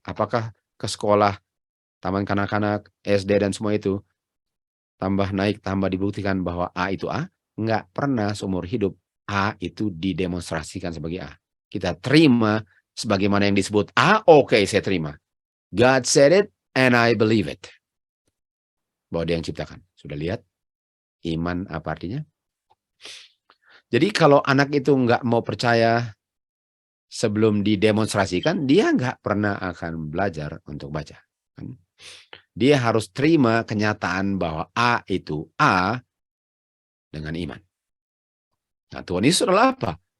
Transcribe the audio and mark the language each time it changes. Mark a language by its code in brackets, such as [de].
[id] Apakah ke sekolah, taman kanak-kanak, SD dan semua itu tambah naik, tambah dibuktikan bahwa A itu A? Nggak pernah seumur hidup A itu didemonstrasikan sebagai A. Kita terima sebagaimana yang disebut A, oke, saya terima. [en] God said it and I believe it. [id] Bahwa dia yang ciptakan. Sudah lihat iman apa artinya? Jadi kalau anak itu nggak mau percaya sebelum didemonstrasikan, dia nggak pernah akan belajar untuk baca. Dia harus terima kenyataan bahwa A itu A dengan iman. Nah, Tuhan Yesus adalah apa?